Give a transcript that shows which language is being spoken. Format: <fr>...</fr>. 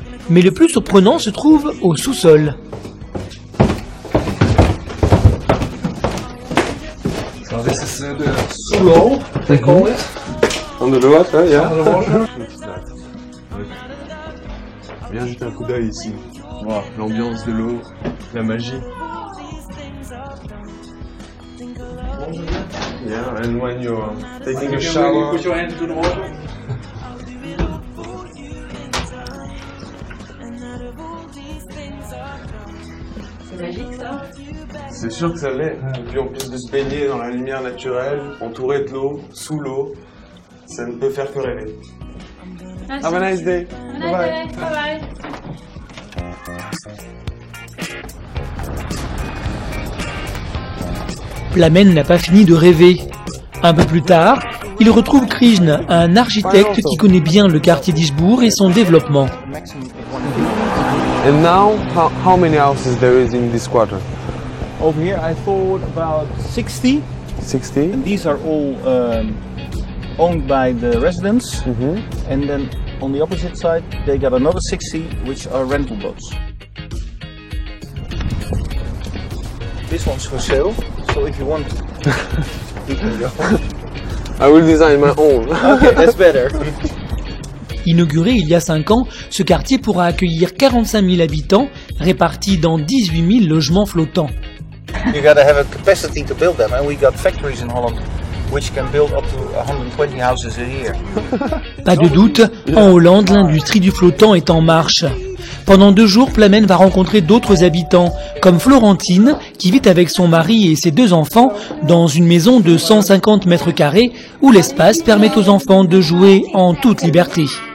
<fr>Mais le plus surprenant se trouve au sous-sol.</fr> <en>So this is the slow, they call it. Under the water, yeah. Under the water.</en> <fr>Viens jeter un coup d'œil ici. Wow, l'ambiance de l'eau, la magie.</fr> <en>Yeah, and when you're taking a shower. Put your hand into the water.</en> <fr>C'est magique ça. C'est sûr que ça l'est. Et puis en plus de se baigner dans la lumière naturelle, entouré de l'eau, sous l'eau, ça ne peut faire que rêver.</fr> <en>Have a nice day. Bye bye.</en> <fr>Plamen n'a pas fini de rêver. Un peu plus tard, il retrouve Krishna, un architecte qui connaît bien le quartier d'Ishbourg et son développement.</fr> <en>And now, how many houses there is in this quarter? Over here I thought about 60. 60? And these are all owned by the residents. Mm-hmm. And then on the opposite side they got another 60 which are rental boats. This one's for sale, so if you want, you can go. I will design my own. Okay, that's better.</en> <fr>Inauguré il y a 5 ans, ce quartier pourra accueillir 45 000 habitants, répartis dans 18 000 logements flottants.</fr> <en>You gotta have a capacity to build them, and we got factories in Holland which can build up to 120 houses a year.</en> <fr>Pas de doute, en Hollande, l'industrie du flottant est en marche. Pendant 2 jours, Plamen va rencontrer d'autres habitants, comme Florentine, qui vit avec son mari et ses 2 enfants dans une maison de 150 mètres carrés où l'espace permet aux enfants de jouer en toute liberté.</fr>